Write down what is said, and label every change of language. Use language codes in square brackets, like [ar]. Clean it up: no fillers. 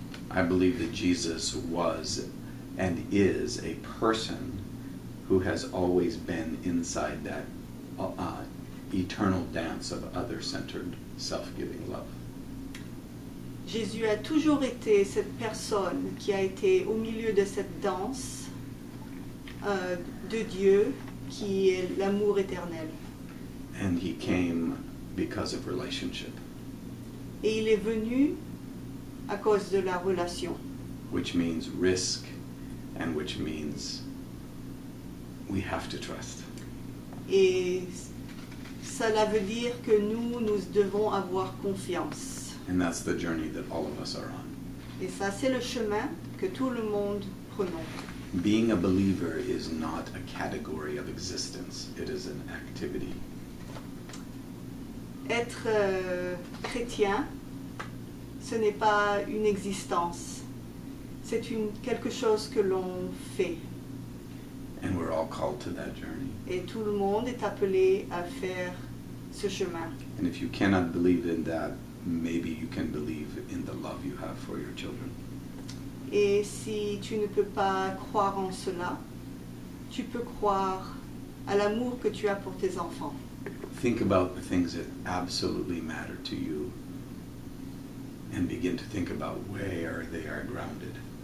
[en] I believe that Jesus was and is a person who has always been inside that eternal dance of other-centered, self-giving love. [fr] Jésus a toujours été cette personne qui a été au milieu de cette danse de Dieu qui est l'amour éternel. [en] And he came because of relationship, [fr] Et il est venu à cause de la relation, [en] which means risk and which means we have to trust. [fr] et cela veut dire que nous devons avoir confiance. [en] And that's the journey that all of us are on. [fr] Et ça, c'est le chemin que tout le monde prenons. [en] Being a believer is not a category of existence, it is an activity. [fr] Être chrétien, ce n'est pas une existence, c'est quelque chose que l'on fait. [en] And we're all called to that journey. [fr] Et tout le monde est appelé à faire ce chemin. [en] And if you cannot believe in that, maybe you can believe in the love you have for your children. [fr] Et si tu ne peux pas croire en cela, tu peux croire à l'amour que tu as pour tes enfants. [en] Think about the things that absolutely matter to you and begin to think about where they are grounded.